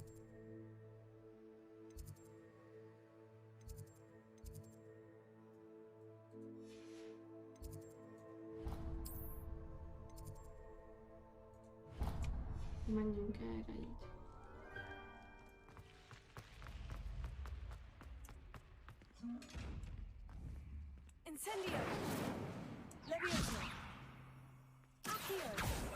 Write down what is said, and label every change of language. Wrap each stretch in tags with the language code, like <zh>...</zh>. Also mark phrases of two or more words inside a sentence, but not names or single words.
<hu>Menjünk erre így. Incendio! Levioso! Accio!</hu>